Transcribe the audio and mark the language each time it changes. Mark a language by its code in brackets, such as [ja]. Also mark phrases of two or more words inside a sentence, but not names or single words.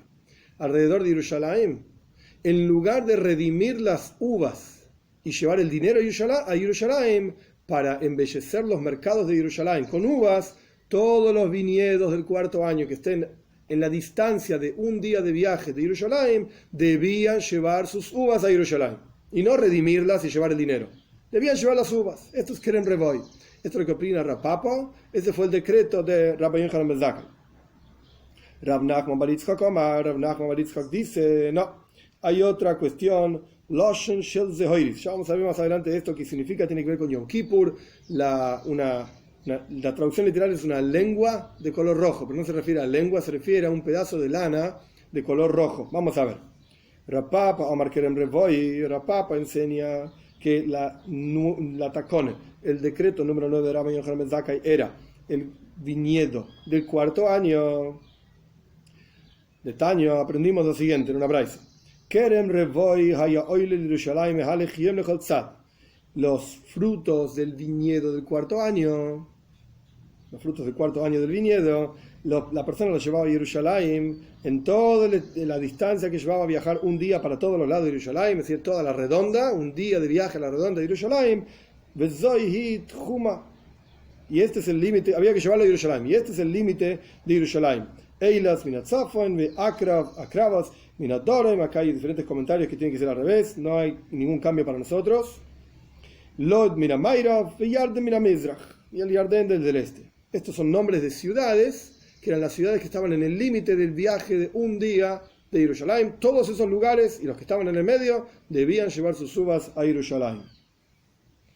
[es] alrededor de Jerusalén, en lugar de redimir las uvas y llevar el dinero a Jerusalén para embellecer los mercados de Jerusalén con uvas, todos los viñedos del 4.º año que estén en la distancia de un día de viaje de Jerusalén, debían llevar sus uvas a Jerusalén y no redimirlas y llevar el dinero. Debían llevar las uvas. Esto es [he] כרם רבעי. [es] Esto es lo que opina Rab Papa. Ese fue el decreto de Rabbi Yochanan ben Zakkai. Rab Nachman bar Yitzchak Omar, Rab Nachman bar Yitzchak dice, no, hay otra cuestión, [he] לשון של זהורית. [es] Ya vamos a ver más adelante esto que significa, tiene que ver con Yom Kippur. La traducción literal es una lengua de color rojo, pero no se refiere a lengua, se refiere a un pedazo de lana de color rojo. Vamos a ver. Rab Papa [he] אמר כרם רבעי, [es] Rab Papa enseña que la takone, el decreto número 9 de Rabbi Yochanan ben Zakkai era el viñedo del 4.º año. De Taño aprendimos lo siguiente en una braisa. [he] כרם רבעי היה עולה ירושלים מהלך יום לכל צד. [es] Los frutos del viñedo del 4.º año, los frutos del 4.º año del viñedo, la persona los llevaba a Jerusalén en toda la distancia que llevaba a viajar un día para todos los lados de Jerusalén, es decir, toda la redonda, un día de viaje a la redonda de Jerusalén, y este es el límite, había que llevarlo a Jerusalén, y este es el límite de Jerusalén. [he] אילת מן הצפון ועקרבת מן הדרום. [es] Acá hay diferentes comentarios que tienen que ser al revés, no hay ningún cambio para nosotros. [he] לוד מן המערב וירדן מן המזרח, [es] y el Yarden del este. Estos son nombres de ciudades que eran las ciudades que estaban en el límite del viaje de un día de Jerusalén. Todos esos lugares y los que estaban en el medio debían llevar sus uvas a Jerusalén.